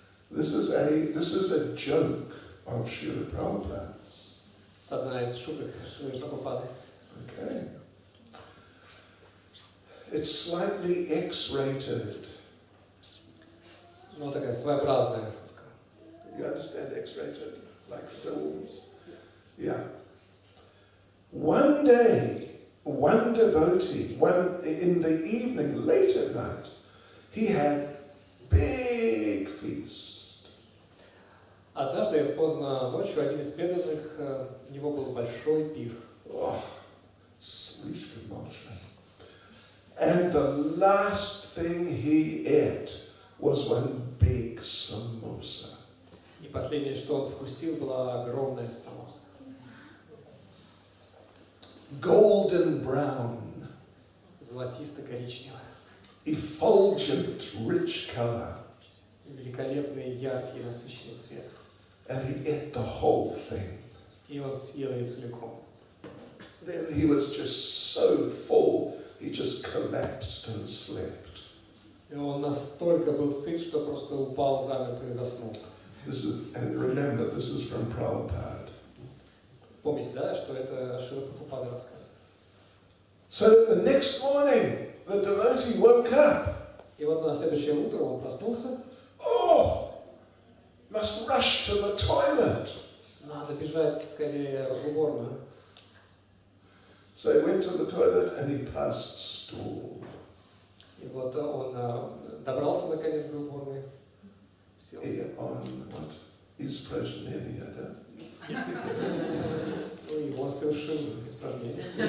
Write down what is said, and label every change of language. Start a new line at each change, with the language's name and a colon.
English: This is a joke of Srila Prabhupada's.
Russian: Это одна из шуток Шрилы Прабхупады.
English: Okay. It's slightly X-rated.
Russian: Ну, такая своеобразная шутка.
English: You understand X-rated? Like films? Yeah. One day, one devotee, in the evening, late at night, he had big feast.
Russian: Однажды, поздно ночью, один из преданных, у него был большой пир.
English: Oh,
Russian: слишком большой.
English: And the last thing he ate was one big samosa.
Russian: И последнее, что он вкусил, была огромная самоса.
English: Golden brown.
Russian: Золотисто-коричневая.
English: Effulgent, rich color.
Russian: Великолепный, яркий, насыщенный цвет.
English: And he ate the whole thing.
Russian: И он съел ее целиком.
English: Then he was just so full, he just collapsed and slept.
Russian: И он настолько был сыт, что просто упал замертво и заснул.
English: And remember, this is from Prabhupada.
Russian: Помните, да, что это Шрила Прабхупада рассказывает.
English: So the next morning, the devotee woke up.
Russian: И вот на следующее утро он проснулся.
English: Oh, must rush to the toilet.
Russian: Надо бежать скорее в уборную.
English: So he went to the toilet and he passed stool.
Russian: И вот он добрался наконец до уборной. Сел.
English: On what?
Russian: Испражнение, да? Ну, и он совершил испражнение.